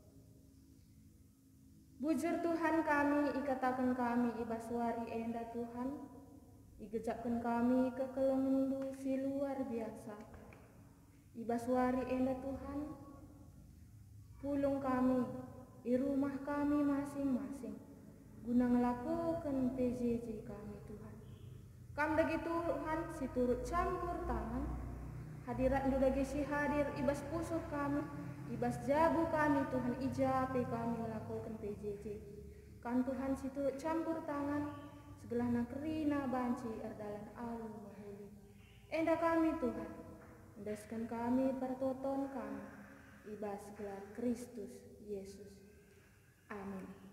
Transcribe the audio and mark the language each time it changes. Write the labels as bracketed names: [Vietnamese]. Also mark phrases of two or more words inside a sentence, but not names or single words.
[Batak Karo] Bujur Tuhan kami, ikatakan kami ibas wari enda Tuhan, igejapkan kami ke kelengendu si [Indonesian] luar biasa. [Batak Karo] Ibas wari enda Tuhan, pulung kami di rumah kami masing-masing, guna ngelakukan PJJ kami Tuhan. Kam dagi Tuhan si [Indonesian] turut campur tangan, [Batak Karo] hadirat dagi si hadir ibas pusuh kami, ibas jabu kami Tuhan ijape kami melakukan PJJ. Kan Tuhan si [Indonesian] turut campur tangan, [Batak Karo] segelah nakrina banci erdalan alu mahuli. Enda kami Tuhan, endaskan kami pertoton kami, ibas gelar Kristus Yesus. Amin.